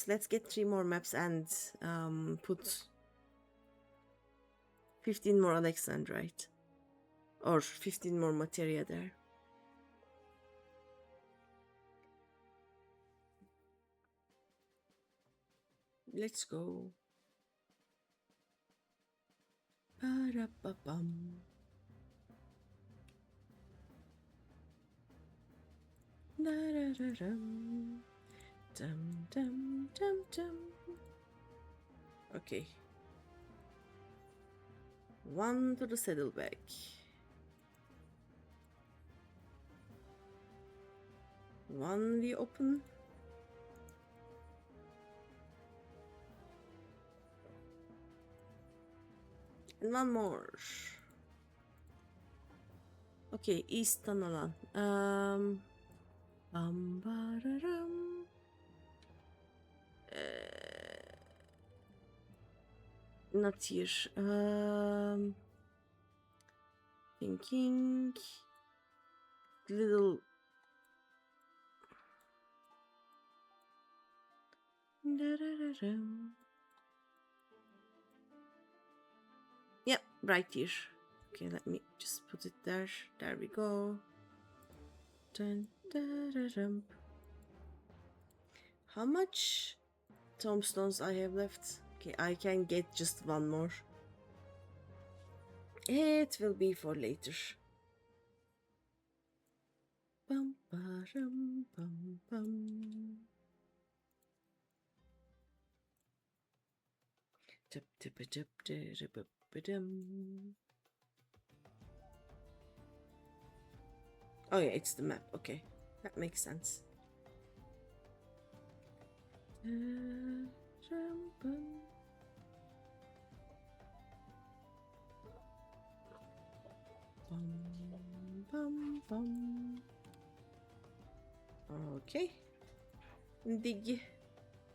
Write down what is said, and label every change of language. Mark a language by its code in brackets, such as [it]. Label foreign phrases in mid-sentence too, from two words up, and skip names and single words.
[en] Let's get 3 more maps and put 15 more Alexandrite. Or 15 more materia there. Let's go. Ba-da-ba-bum. Da-da-da-dum. Dum, dum, dum, dum. Okay. 1 to the saddlebag. One we open. And 1 more. Okay, East Tunnel. Bam-ba-da-dum. Not here. Thinking. Little. Da-da-da-dum. Yep, right here. Okay, let me just put it there. There we go. Dun, da-da-dum. How much tombstones I have left? Okay, I can get just 1 more. It will be for later. Bum, ba-dum, bum, bum. Tip, tip, tip, tip, tip, ba-dum. Oh yeah, it's the map. Okay, that makes sense. Bum, bum, bum. Okay. Dig.